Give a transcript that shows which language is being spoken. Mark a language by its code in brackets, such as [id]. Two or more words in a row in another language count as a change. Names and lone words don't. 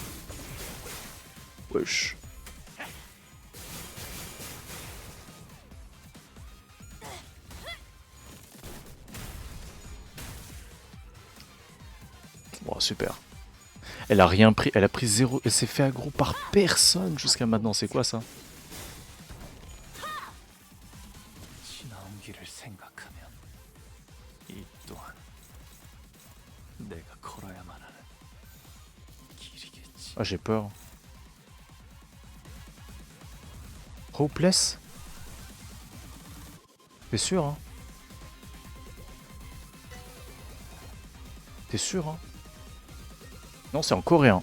[fr] Wesh. Bon, super. Elle a rien pris, elle a pris 0, elle s'est fait aggro par personne jusqu'à maintenant, c'est quoi ça? [ko] 지나온 길을 생각하면 이 또한 내가 걸어야만 하는 길이겠지. [fr] Ah, j'ai peur. Hopeless? T'es sûr, hein? T'es sûr, hein? Non, c'est en coréen.